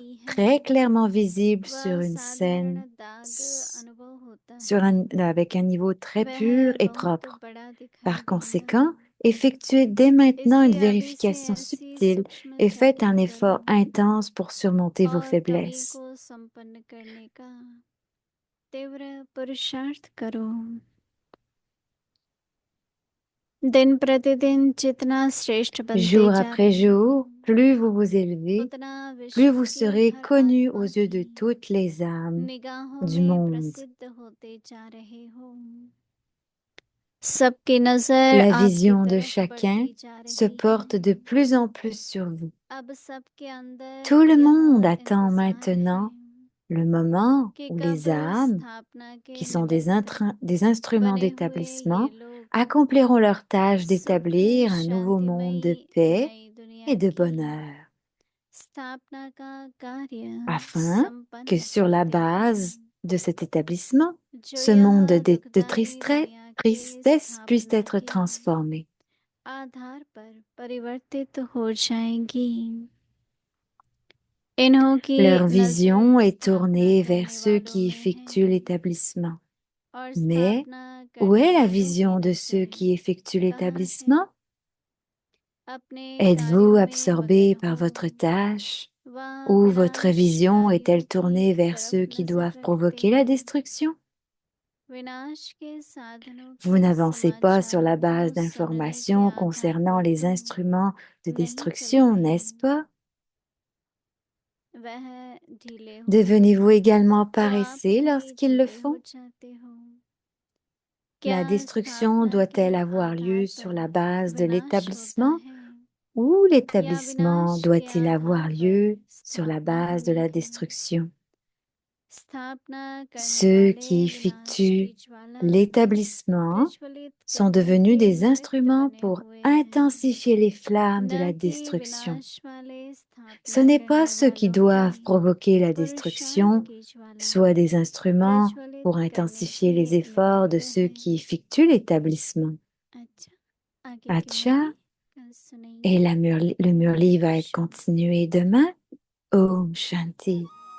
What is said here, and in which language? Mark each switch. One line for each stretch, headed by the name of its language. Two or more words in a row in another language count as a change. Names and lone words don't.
Hindi: लगती है,
French: très clairement visible sur
Hindi: वह
French: une
Hindi: साधारण
French: scène
Hindi: दाग अनुभव होता
French: sur
Hindi: है।
French: avec un niveau très pur
Hindi: वह
French: et
Hindi: बहुत
French: propre.
Hindi: बड़ा दिखाई
French: Par
Hindi: देगा।
French: conséquent, effectuez dès maintenant une
Hindi: इसलिए अभी से
French: vérification
Hindi: ऐसी
French: subtile
Hindi: सूक्ष्म
French: et faites un
Hindi: चेकिंग
French: effort
Hindi: करो
French: intense pour surmonter vos
Hindi: और कमी
French: faiblesses.
Hindi: को संपन्न करने का तीव्र पुरुषार्थ करो। दिन प्रतिदिन जितना श्रेष्ठ बनते
French: Jour
Hindi: जा
French: après
Hindi: रहे हो,
French: jour, plus vous vous élevez,
Hindi: उतना
French: plus
Hindi: विश्व
French: vous
Hindi: की
French: serez
Hindi: हर
French: connu aux
Hindi: आत्मा
French: yeux
Hindi: की
French: de toutes les âmes
Hindi: निगाहों
French: du
Hindi: में
French: monde.
Hindi: प्रसिद्ध होते जा रहे हो। सबकी नजर
French: La
Hindi: आपकी
French: vision de
Hindi: तरफ
French: chacun
Hindi: बढ़ती जा
French: se
Hindi: रही है।
French: porte de plus en plus sur vous.
Hindi: अब सबके अंदर
French: Tout le monde
Hindi: यह
French: attend
Hindi: इंतजार है
French: maintenant le moment
Hindi: कि
French: où
Hindi: कब
French: les âmes,
Hindi: स्थापना
French: qui
Hindi: के
French: sont
Hindi: निमित्त
French: des instruments
Hindi: बने हुए ये
French: d'établissement,
Hindi: लोग
French: accompliront leur tâche
Hindi: सुख
French: d'établir un nouveau monde de
Hindi: शांतिमयी
French: paix
Hindi: नई दुनिया
French: et de
Hindi: की
French: bonheur,
Hindi: स्थापना का कार्य
French: afin que
Hindi: संपन्न
French: sur la
Hindi: करते
French: base
Hindi: हैं।
French: de cet établissement,
Hindi: जो
French: ce
Hindi: यह
French: monde de
Hindi: दुखदाई दुनिया के
French: tristesse puisse
Hindi: स्थापना
French: être
Hindi: के
French: transformé.
Hindi: आधार पर परिवर्तित हो जाएंगी। इन्हों की
French: Leur vision
Hindi: नजर
French: est
Hindi: स्थापना
French: tournée vers
Hindi: करने
French: ceux
Hindi: वालों
French: qui
Hindi: में है
French: effectuent l'établissement.
Hindi: और
French: Mais
Hindi: स्थापना
French: où
Hindi: करने
French: est la
Hindi: वालों की
French: vision de ceux
Hindi: नजर
French: qui effectuent
Hindi: कहाँ है?
French: l'établissement?
Hindi: अपने
French: Êtes-vous
Hindi: कार्यों में
French: absorbé
Hindi: मगन
French: par
Hindi: हो,
French: votre tâche
Hindi: वह
French: ou votre vision
Hindi: विनाशकारियों
French: est-elle
Hindi: की
French: tournée vers
Hindi: तरफ
French: ceux qui
Hindi: नजर
French: doivent
Hindi: रखते
French: provoquer la
Hindi: हैं।
French: destruction?
Hindi: विनाश के साधनों
French: Vous
Hindi: के
French: n'avancez pas sur la
Hindi: समाचारों
French: base
Hindi: को सुनने के
French: d'informations
Hindi: आधार
French: concernant
Hindi: पर
French: les
Hindi: तो
French: instruments de
Hindi: नहीं
French: destruction,
Hindi: चलते।
French: n'est-ce pas?
Hindi: वह ढीले हो
French: Devenez-vous également
Hindi: तो आप
French: paresseux
Hindi: भी
French: lorsqu'ils le
Hindi: ढीले हो
French: font?
Hindi: जाते हो।
French: La
Hindi: क्या
French: destruction
Hindi: स्थापना के
French: doit-elle avoir
Hindi: आधार
French: lieu sur
Hindi: पर
French: la base de
Hindi: विनाश होता
French: l'établissement
Hindi: है
French: ou
Hindi: या
French: l'établissement
Hindi: विनाश के
French: doit-il avoir
Hindi: आधार पर
French: lieu sur la
Hindi: स्थापना
French: base de
Hindi: हुई
French: la
Hindi: है?
French: destruction?
Hindi: स्थापना करने
French: Ceux
Hindi: वाले
French: qui
Hindi: विनाश
French: effectuent
Hindi: की ज्वाला
French: l'établissement
Hindi: प्रज्वलित
French: sont
Hindi: करने
French: devenus
Hindi: के
French: des
Hindi: निमित्त
French: instruments
Hindi: बने
French: pour
Hindi: हुए हैं,
French: intensifier les flammes de
Hindi: न
French: la
Hindi: कि
French: destruction.
Hindi: विनाश वाले
French: Ce
Hindi: स्थापना
French: n'est pas
Hindi: करने
French: ceux qui
Hindi: वालों के
French: doivent provoquer la
Hindi: पुरुषार्थ
French: destruction,
Hindi: की ज्वाला
French: soit des instruments
Hindi: प्रज्वलित
French: pour
Hindi: करने
French: intensifier
Hindi: के
French: les efforts de
Hindi: निमित्त
French: ceux
Hindi: है।
French: qui effectuent l'établissement.
Hindi: अच्छा, आगे की
French: Acha,
Hindi: मुरली कल
French: et
Hindi: सुनेंगे।
French: le murli va être
Hindi: शांति।
French: continué demain.
Hindi: Om Shanti.